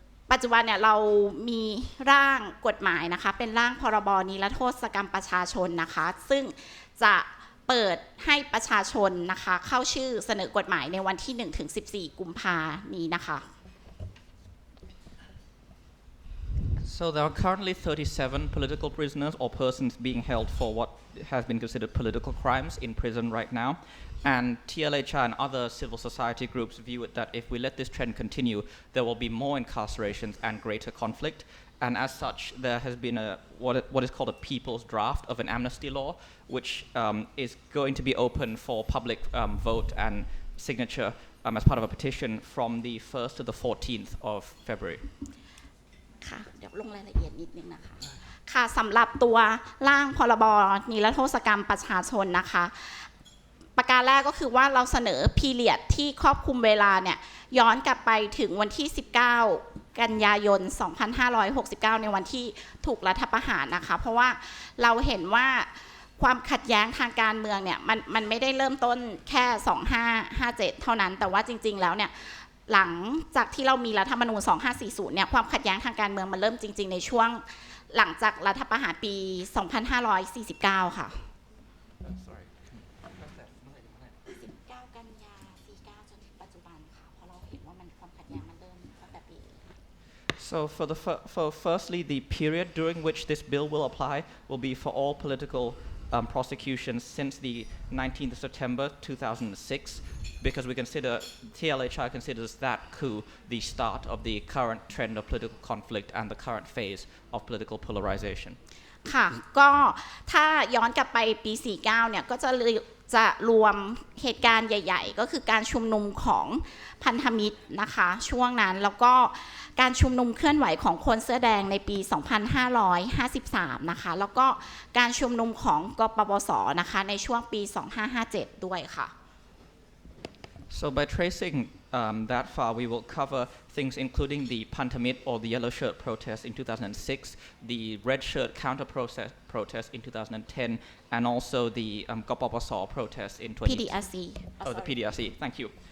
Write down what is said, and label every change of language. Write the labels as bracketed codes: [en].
[th] ปัจจุบันเนี่ยเรามีร่างกฎหมายนะคะเป็นร่างพรบนิรโทษกรรมประชาชนนะคะซึ่งจะเปิดให้ประชาชนนะคะเข้าชื่อเสนอกฎหมายในวันที่1 ถึง 14 กุมภาพันธ์นี้นะคะ [en] So there are currently 37 political prisoners or persons being held for what has been considered political crimes in prison right now. And TLHR and other civil society groups view it that if we let this trend continue, there will be more incarcerations and greater conflict. And as such, there has been what is called a people's draft of an amnesty law, which is going to be open for public vote and signature as part of a petition from the 1st to the 14th of February. [th] ค่ะเดี๋ยวลงรายละเอียดนิดนึงนะคะค่ะสำหรับตัวร่างพรบนิรโทษกรรมประชาชนนะคะประการแรกก็คือว่าเราเสนอพีเรียดที่ครอบคลุมเวลาเนี่ยย้อนกลับไปถึงวันที่19 กันยายน 2569 ในวันที่ถูกรัฐประหารนะคะเพราะว่าเราเห็นว่าความขัดแย้งทางการเมืองเนี่ยมันไม่ได้เริ่มต้นแค่ 2557 เท่านั้นแต่ว่าจริงๆแล้วเนี่ยหลังจากที่เรามีรัฐธรรมนูญ 2540 เนี่ยความขัดแย้งทางการเมืองมันเริ่มจริงๆในช่วงหลังจากรัฐประหารปี 2549 ค่ะ 19 กันยา 49 จนถึงปัจจุบันค่ะเพราะเราเห็นว่ามันความขัดแย้งมันเริ่มตั้งแต่ปี [en] So for firstly, the period during which this bill will apply will be for all political prosecutions since the 19th of September 2006, because we consider TLHR considers that coup the start of the current trend of political conflict and the current phase of political polarization. [th] ค่ะก็ถ้าย้อนกลับไปปี 49 เนี่ยก็จะรวมเหตุการณ์ใหญ่ๆก็คือการชุมนุมของพันธมิตรนะคะช่วงนั้นแล้วก็การชุมนุมเคลื่อนไหวของคนเสื้อแดงในปี 2553 นะคะแล้วก็การชุมนุมของกปปสนะคะในช่วงปี 2557 ด้วยค่ะ [en] So by tracing that far, we will cover things including the Pantamit or the yellow shirt protest in 2006, the red shirt counter protest in 2010, and also the Gopapasaw protest in PDRC the PDRC. Thank you.